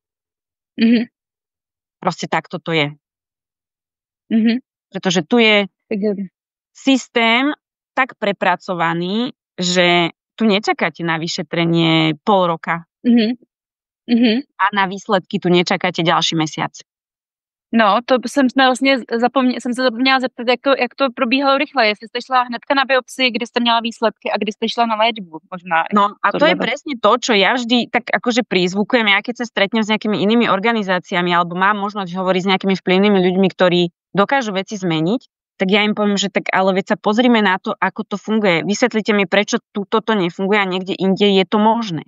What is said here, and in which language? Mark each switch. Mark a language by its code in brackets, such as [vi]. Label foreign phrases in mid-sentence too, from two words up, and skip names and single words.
[sk] Proste takto to je. Pretože tu je systém tak prepracovaný, že tu nečakáte na vyšetrenie pol roka. A na výsledky tu nečakáte ďalší mesiac. [cs] No, to jsem vlastně jsem se zapomněla zeptat, jak to probíhalo rychle. Jestli jste šla hnedka na biopsii, kdy jste měla výsledky a kdy jste šla na léčbu možná. [sk] No a to je presne to, čo ja vždy tak akože prizvukujem, ja keď sa stretnem s nejakými inými organizáciami alebo mám možnosť hovoriť s nejakými vplyvnými ľuďmi, ktorí dokážu veci zmeniť, tak ja im poviem, že tak ale veď sa pozrime na to, ako to funguje. Vysvetlite mi, prečo toto nefunguje a niekde inde je to možné.